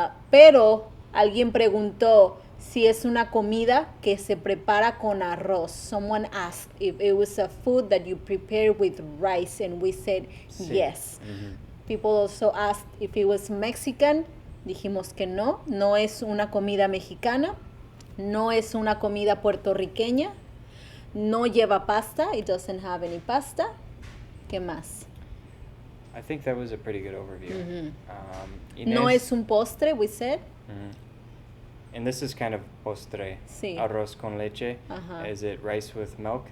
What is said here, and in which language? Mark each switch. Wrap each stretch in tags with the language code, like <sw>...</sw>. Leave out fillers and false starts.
<es>Pero alguien preguntó si es una comida que se prepara con arroz.</es> <en>Someone asked if it was a food that you prepare with rice, and we said</en> <es>Sí.</es> <en>yes. People also asked if it was Mexican.</en> <es>Dijimos que no. No es una comida mexicana. No es una comida puertorriqueña. No lleva pasta.</es> <en>It doesn't have any pasta.</en> <es>¿Qué más?</es> <en>I think that was a pretty good overview.</en> <es>No Inés- es un postre,</es> <en>we said. And this is kind of postre.</en> <es>Sí. Arroz con leche. Ajá.</es> <en>Is it rice with milk?</en>